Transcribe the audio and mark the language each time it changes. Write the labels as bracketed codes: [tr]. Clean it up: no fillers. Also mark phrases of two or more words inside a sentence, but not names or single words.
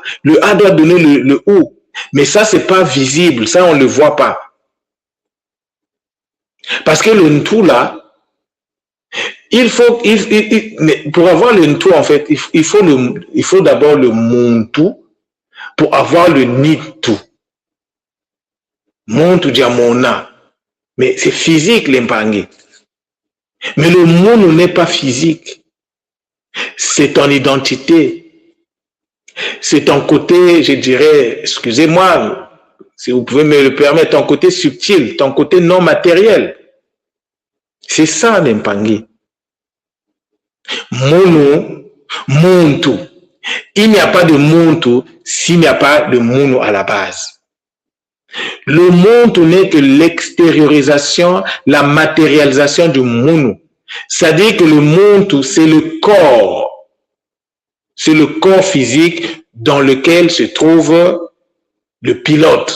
[fr] Le A doit donner le O. Mais ça, c'est pas visible, ça, on ne le voit pas. Parce que le Ntu là, pour avoir le Ntu, en fait, il faut d'abord le Muntu pour avoir le Nitu. [kg] Muntu diamona. [fr] Mais c'est physique, l'Impangi. Mais le Munu n'est pas physique. C'est ton identité. C'est ton côté, je dirais, excusez-moi, si vous pouvez me le permettre, ton côté subtil, ton côté non matériel. C'est ça, l'Impangi. Munu, Muntu. Il n'y a pas de Muntu s'il n'y a pas de Munu à la base. Le Muntu n'est que l'extériorisation, la matérialisation du Munu. C'est-à-dire que le Muntu, c'est le corps. C'est le corps physique dans lequel se trouve le pilote.